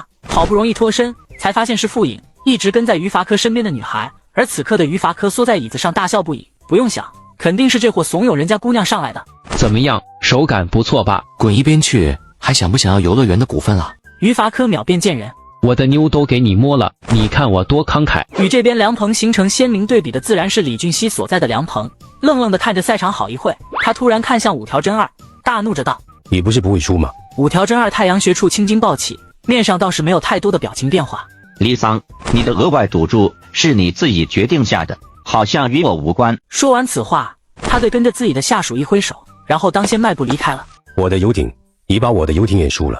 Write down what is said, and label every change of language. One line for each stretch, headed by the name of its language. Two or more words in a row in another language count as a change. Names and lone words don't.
Chinese: 好不容易脫身，才發现是傅穎，一直跟在於伐科身邊的女孩。而此刻的於伐科縮在椅子上大笑不已，不用想，肯定是這貨慫恿人家姑娘上來的。怎麼樣，手感不錯吧？滾一邊去，還想不想要遊樂園的股份啊？於伐科秒變賤人，我的妞都給你摸了，你看我多慷慨。與這邊涼棚形成鮮明對比的自然是李俊熙所在的涼棚。愣愣地看着賽場好一會，他突然看向五條真二，大怒着道： 你不是不會輸嗎？五條真二太陽穴處青筋暴起，面上倒是沒有太多的表情變化。李桑，你的額外賭注是你自己決定下的，好像與我無關。說完此話，他對跟着自己的下屬一揮手，然後當先邁步離開了。我的遊艇，你把我的遊艇也輸了。